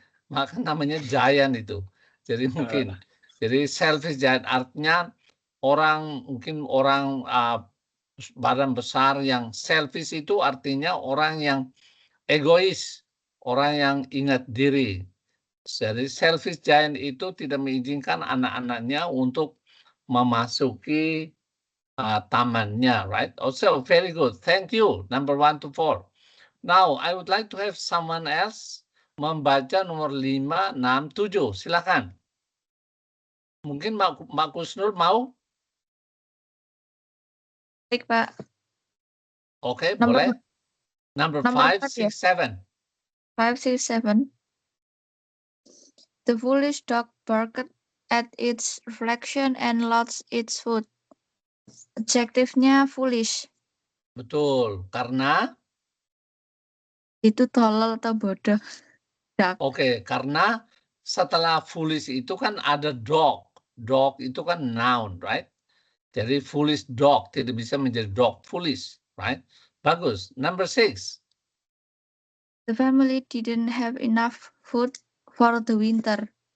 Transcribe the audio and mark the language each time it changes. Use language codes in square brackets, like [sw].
[id] Maka namanya giant itu. Jadi mungkin. Jadi selfish giant artinya mungkin orang badan besar yang selfish itu artinya orang yang egois, orang yang ingat diri. Jadi selfish giant itu tidak mengizinkan anak-anaknya untuk memasuki tamannya, right? [en] Also very good. Thank you. Number 1 to 4. Now I would like to have someone else [id] membaca nomor 5, 6, 7. Silakan. Mungkin Mbak Kusnul mau? Baik, Pak. Oke, Nomor- boleh. Number nomor 5, 6, empat ya? 7. 5, 6, 7. [en] The foolish dog barked at its reflection and lost its food. [id] Adjektifnya foolish. Betul, karena Itu tolol atau bodoh. oke, karena setelah foolish itu kan ada dog. Dog itu kan noun, right? Jadi foolish dog tidak bisa menjadi dog foolish, right? Bagus. [en] Number 6. The family didn't have enough food for the winter.